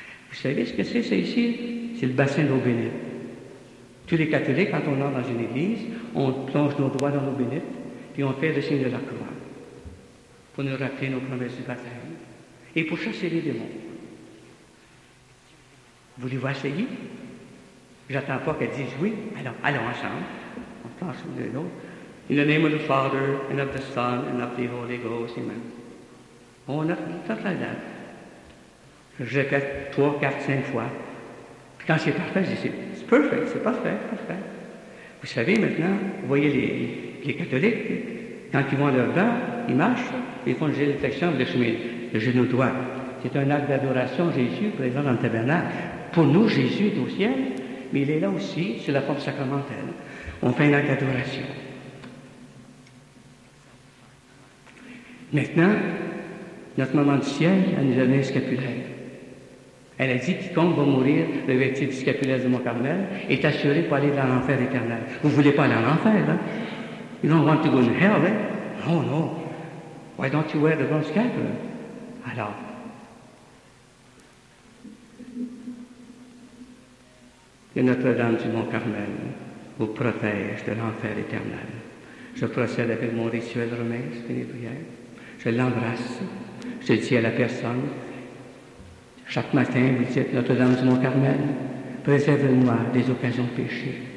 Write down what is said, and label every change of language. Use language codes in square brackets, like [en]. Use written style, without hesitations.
[fr] Vous savez ce que c'est, ça ici? C'est le bassin d'eau bénite. Tous les catholiques, quand on entre dans une église, on plonge nos doigts dans l'eau bénite, puis on fait le signe de la croix, pour nous rappeler nos promesses du baptême, et pour chasser les démons. Voulez-vous essayer? J'attends pas qu'elle dise oui. Allons ensemble. On planche l'un de l'autre. [en] In the name of the Father, and of the Son, and of the Holy Ghost, amen. [fr] On a tout la date. Je répète 3, 4, 5 fois. Puis quand c'est parfait, je dis, c'est parfait, c'est parfait, parfait. Vous savez, maintenant, vous voyez les catholiques, quand ils vont à leur bain, ils marchent, ils font une génuflexion avec le genou droit. C'est un acte d'adoration, Jésus présent dans le tabernacle. Pour nous, Jésus est au ciel, mais il est là aussi, sur la forme sacramentelle. On fait un acte d'adoration. Maintenant, notre maman du ciel, elle nous a donné un scapulaire. Elle a dit quiconque va mourir revêtu du scapulaire de Mont-Carmel est assuré pour aller dans l'enfer éternel. Vous ne voulez pas aller en enfer, hein? [en] You don't want to go to hell, hein? Oh no. Why don't you wear the bronze scapular? [fr] Alors, que Notre-Dame du Mont-Carmel vous protège de l'enfer éternel. Je procède avec mon rituel romain, c'est une prière. Je l'embrasse. Je dis à la personne, chaque matin, vous dites, Notre-Dame du Mont-Carmel, préserve-moi des occasions de péché.